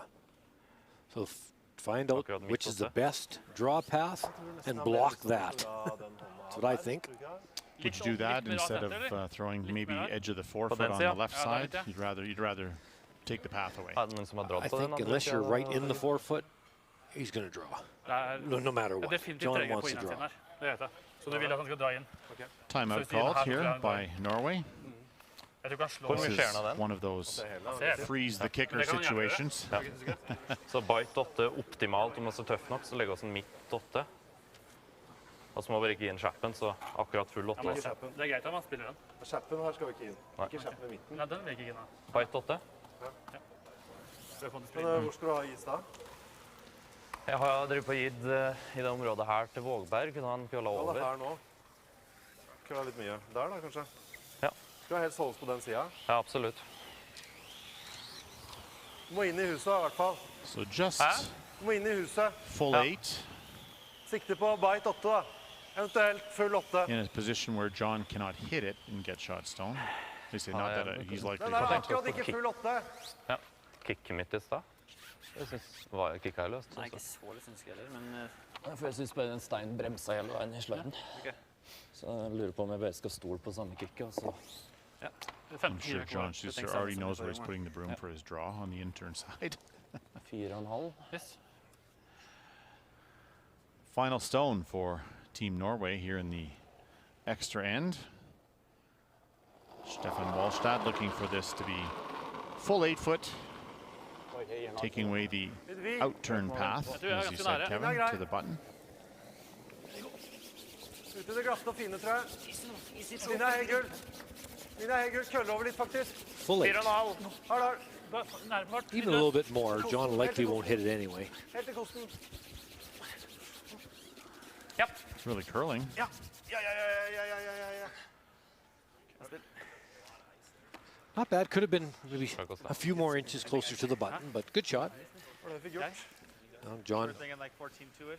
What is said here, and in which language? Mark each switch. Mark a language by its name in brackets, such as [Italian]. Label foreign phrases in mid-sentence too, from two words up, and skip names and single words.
[English] So find out which is the best draw path and block that. That's what I think. Would you do that instead of throwing maybe edge of the forefoot on the left side? You'd rather take the path away. I think unless you're right in the forefoot, he's going to draw. No matter what. John wants to draw. [Norwegian] Så du vil at han skal dra inn? [English] Timeout called here by Norway. This is one of those freeze the kicker situations. [Norwegian] Så bite 8 optimalt, om det er tøff nok, så legger vi oss en midt 8. Og så må vi bare ikke gi en kjappen, så akkurat full 8. Det er greit om han spiller den. Kjappen her skal vi ikke inn. Ikke kjappen i midten. Nei, den vil ikke inn. Bite 8? Ja. Men hvor skal du ha is da? Jeg har drevet på gitt i det området her til Vågberg, kunne han kølla over. Ja, det her nå. Kølla litt mye. Der da, kanskje? Ja. Skal du helst holdes på den siden? Ja, absolutt. Du må inn i huset i hvert fall. [English] So just [Norwegian] Du må inn i huset. [English] full 8. [Norwegian] Sikte på bite 8 da. Eventuelt full 8. [English] In a position where John cannot hit it and get shot stone. They say not that he's likely [Norwegian] Den er akkurat ikke full 8. Ja. Kicket mitt i sted. Jeg synes kicka er løst. Nei, ikke så løst synes jeg heller, men... For jeg synes bare en stein bremsa hele veien i sløyden. Så jeg lurer på om jeg bare skal stole på samme kicket, og så... [English] I'm sure John Schuster already knows where he's putting the broom for his draw on the intern side. 4,5. Yes. Final stone for Team Norway here in the extra end. Stefan Wallstad looking for this to be full 8-foot, taking away the out-turn path, as you said, Kevin, to the button. [Norwegian] Ute det glatte og fine, tror jeg. Mine er helt gull. Mine er helt gull. Kølle over litt, faktisk. Full 8. Her. [English] Even a little bit more. John likely won't hit it anyway. [Norwegian] Helt til kosten. [English] Yep. It's really curling. [Norwegian] Ja. [English] Not bad. Could have been maybe a few more inches closer to the button, but good shot. John. Thinking like 14-2-ish.